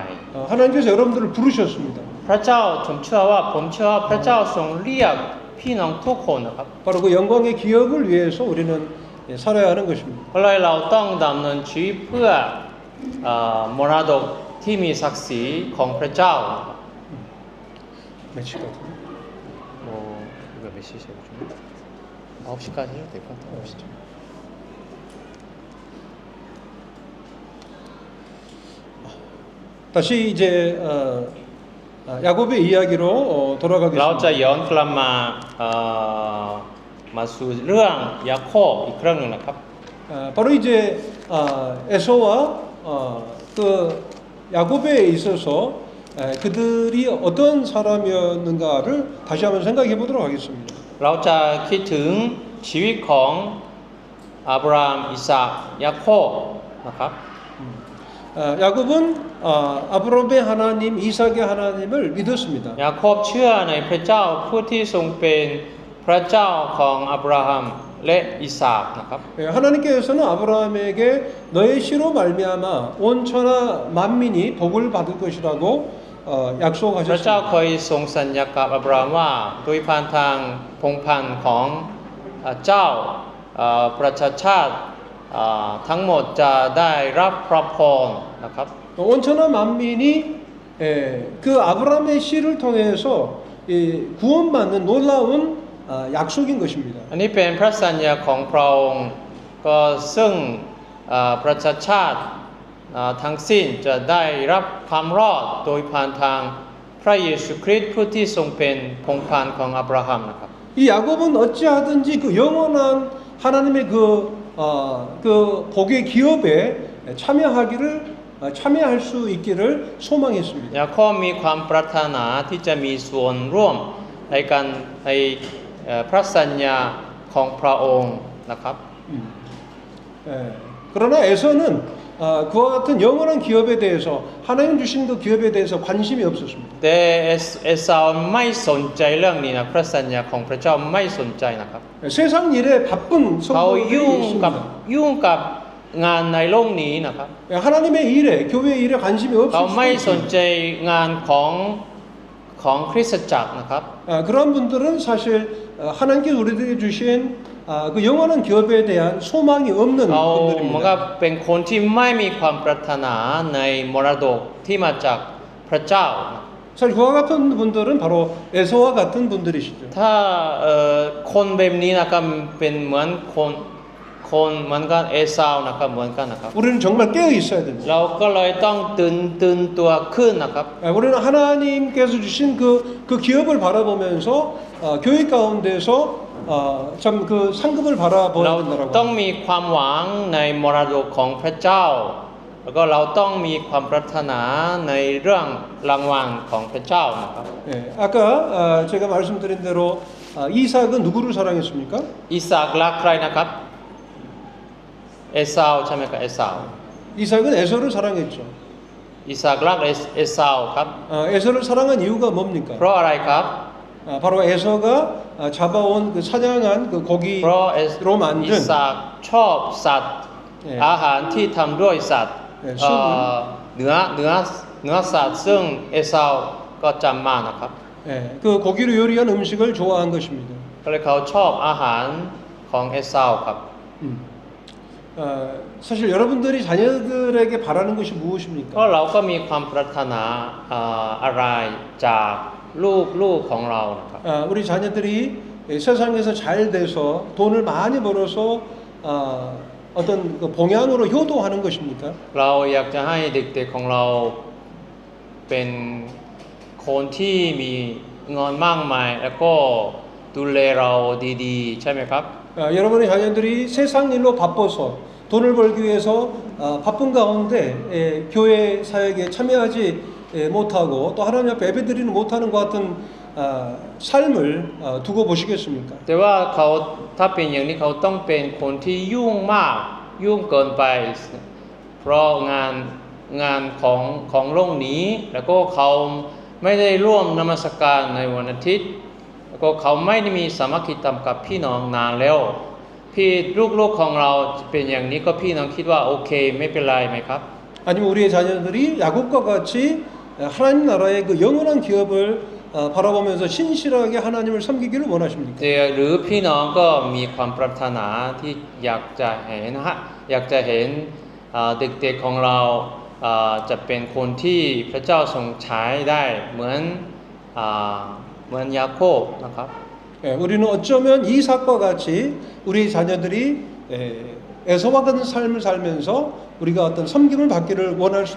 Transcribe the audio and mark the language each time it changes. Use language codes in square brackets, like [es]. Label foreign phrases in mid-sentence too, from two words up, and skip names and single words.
[ko] 하나님께서 여러분들을 부르셨습니다. [th] พระเจ้าผมเชื่อว่าพระเจ้าทรงเรียกพี่น้องทุกคนนะครับ [ko] 바로 그 영광의 기업을 위해서 우리는 살아야 하는 것입니다. [th] ก็เลยเราต้องดำเนินชีวิตเพื่อมรดกที่มีศักดิ์ศรีของพระเจ้า [ko] 몇 시까지? 이거 몇 시세요? 9시까지 해도 될 것 같아요. 9시죠. 다시 이제 야곱의 이야기로 [th] เราจะ [ko] 돌아가겠습니다. [th] ย้อนกลับมาสู่เรื่องยาโคบอีกครั้งหนึ่งนะครับ [ko] 바로 이제 에서와 그 야곱에 있어서 그들이 어떤 사람이었는가를 다시 한번 생각해 보도록 하겠습니다. [th] เราจะคิดถึงชีวิตของอับราฮัมอิสาอกยาโคบนะครับ [ko] 야곱은 아브라함의 하나님, 이삭의 하나님을 믿었습니다. [th] ยาโคบเชื่อในพระเจ้าผู้ที่ทรงเป็นพระเจ้าของอับราฮัมและอิสาอกนะครับ [ko] 하나님께서는 아브라함에게 너의 씨로 말미암아 온 천하 만민이 복을 받을 것이라고 [th] พระเจ้า [ko] 약속하셨습니다. [th] เคยทรงสัญญากับอับราฮัมว่าโดยผ่านทางพงศ์พันธุ์ของเจ้าประชาชาติทั้งหมดจะได้รับพระพรนะครับ [ko] 온 천하 만민이 그 아브라함의 씨를 통해서 구원받는 놀라운 약속인 것입니다. [th] อันนี้เป็นพระสัญญาของพระองค์ก็ซึ่งประชาชาติทั้งสิ้นจะได้รับความรอดโดยผ่านทางพระเยซูคริสต์ผู้ที่ทรงเป็นพงศ์พันธุ์ของอับราฮัมนะครับ [ko] 이 야곱은 어찌하든지 그 영원한 하나님의 그 복의 기업에 참여할 수 있기를 소망했습니다. [th] ยาโคบมีความปรารถนาที่จะมีส่วนร่วมในการในพระสัญญาของพระองค์นะครับ [ko] 그러나 에서는 그와 같은 영원한 기업에 대해서 하나님 주신 그 기업에 대해서 관심이 없었습니다. [th] แต่เอสาวไม่สนใจเรื่องนี้นะพระสัญญาของพระเจ้าไม่สนใจนะครับ [ko] 세상 일에 바쁜 [th] เขา [ko] 성도들이 [th] ยุ่งกับ [ko] 있습니다. [th] งานในโลกนี้นะครับ [ko] 하나님의 일에 교회 일에 관심이 [th] เขา [ko] 없을 [th] ไม่ [ko] 수도 [th] สน [ko] 있습니다. [th] ใจงานของคริสตจักรนะครับ [ko] 그런 분들은 사실 하나님께서 우리들에게 주신 그 영원한 기업에 대한 소망이 없는 [th] เขาเหมือนกับ [ko] 분들입니다. [th] เป็นคนที่ไม่มีความปรารถนาในมรดกที่มาจากพระเจ้า [ko] 사실 그와 같은 분들은 바로 에서와 같은 분들이시죠. [th] ถ้าคนแบบนี้นะครับเป็นเหมือนคนเหมือนกันเอสาวนะครับเหมือนกันนะครับ [ko] 우리는 정말 깨어 있어야 됩니다. [th] เราก็เลยต้องตื่นตัวขึ้นนะครับ [ko] 우리는 하나님께서 주신 그 기업을 바라보면서 교회 가운데서 참 그 상급을 [th] เรา [ko] 바라봐야 [th] ต้อง [ko] 된다라고. [th] มีความหวังในมรดกของพระเจ้า แล้วก็เราต้องมีความปรารถนาในเรื่องรางวัลของพระเจ้านะครับ [ko] 예, 아까 제가 말씀드린 대로 이삭은 누구를 사랑했습니까? [th] อิสากรักใครนะครับเอสาวใช่ไหมครับเอสาว [ko] 이삭은 에서를 사랑했죠. [th] อิสากรักเอสาวครับ [ko] 에서를 사랑한 이유가 뭡니까? [th] เพราะอะไรครับ [ko] 바로 에서가 잡아온 그 사냥한 그 [th] เพราะ [ko] 고기로 [th] อิ [ko] 만든 [th] สากชอบสัตว์ อาหารที่ทำด้วยสัตว์เนื้อสัตว์ซึ่งเอสาวก็จำมานะครับ [ko] 그 고기로 요리한 음식을 좋아한 것입니다. [th] ก็เลยเขาชอบอาหารของเอสาวครับ [ko] 사실 여러분들이 자녀들에게 바라는 것이 [th] ก็ [ko] 무엇입니까? [th] เราก็มีความปรารถนาอะไรจากลูกของเรานะครับ [ko] 우리 자녀들이 세상에서 잘 돼서 돈을 많이 벌어서 어떤 그 봉양으로 효도하는 것입니까? [th] เราอยากจะให้เด็กๆของเราเป็นคนที่มีเงินมากมายแล้วก็ดูแลเราดีๆใช่ไหมครับ [ko] 여러분의 자녀들이 세상 일로 바빠서 돈을 벌기 위해서 바쁜 가운데 교회 사역에 참여하지 못하고 또 하나님 앞에 예배드리는 못하는 것 같은 삶을 두고 보시겠습니까? [th] แต่ว่าเขาถ้าเป็นอย่างนี้เขาต้องเป็นคนที่ยุ่งมากยุ่งเกินไป เพราะงานของโลกนี้แล้วก็เขาไม่ได้ร่วมนมัสการในวันอาทิตย์แล้วก็เขาไม่ได้มีสามัคคีธรรมกับพี่น้องนานแล้วพี่ลูกๆของเราเป็นอย่างนี้ก็พี่น้องคิดว่าโอเคไม่เป็นไรไหมครับ [ko] 아니면 우리의 자녀들이 야곱과 같이 하나님 나라의 그 영원한 기업을 바라보면서 신실하게 하나님을 섬기기를 원하십니까? [th] หรือพี่น้องก็มีความปรารถนาที่อยากจะเห็นเด็กๆของเราจะเป็นคนที่พระเจ้าทรงใช้ได้เหมือนยาโคบนะครับ [ko] 우리는 어쩌면 이삭과 같이 우리 자녀들이 에서와 같은 삶을 살면서 우리가 어떤 섬김을 받기를 원할 수도